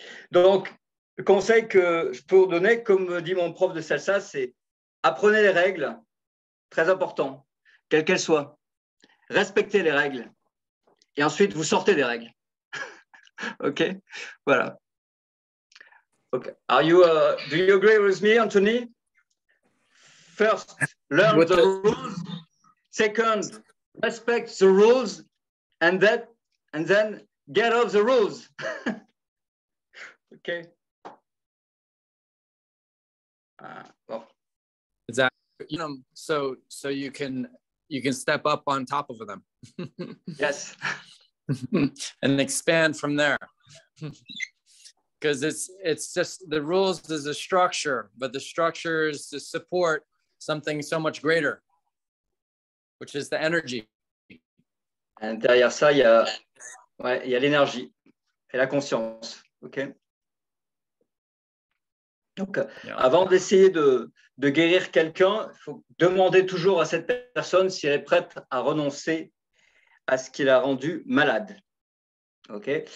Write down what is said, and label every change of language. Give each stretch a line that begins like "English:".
French: Donc, le conseil que je peux vous donner, comme dit mon prof de salsa, c'est apprenez les règles, très important, quelles qu'elles soient. Respectez les règles. Et ensuite, vous sortez des règles. OK? Voilà. Okay.
English: Do you agree with me, Anthony? First, learn the rules. Second, respect the rules. And then get off the rules. Okay. Well. Exactly. So you can step up on top of them. Yes. And expand from there. Because it's just the rules is a structure, but the structure is to support something so much greater, which is the energy.
French: Et derrière ça, il y a l'énergie et la conscience. OK? Donc, avant d'essayer de guérir quelqu'un, il faut demander toujours à cette personne si elle est prête à renoncer à ce qui l'a rendu malade. OK?